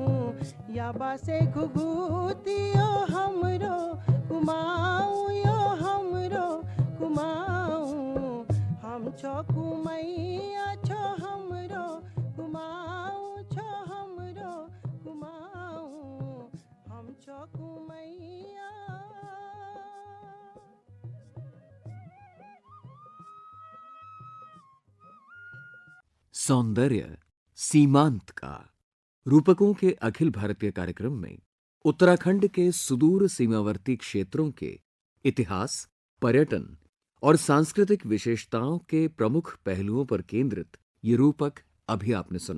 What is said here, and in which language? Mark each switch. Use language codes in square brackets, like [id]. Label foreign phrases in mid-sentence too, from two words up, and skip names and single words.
[kfy] या बासे घुघुती ओ हमरो कुमाऊं यो हमरो कुमाऊं। हम छो कुमैया छो हमरो कुमाऊं छो हमरो कुमाऊं। हम छो कुमैया। [hi] सौंदर्य सीमांत का। रूपकों के अखिल भारतीय कार्यक्रम में उत्तराखंड के सुदूर सीमावर्ती क्षेत्रों के इतिहास, पर्यटन और सांस्कृतिक विशेषताओं के प्रमुख पहलुओं पर केंद्रित ये रूपक अभी आपने सुना।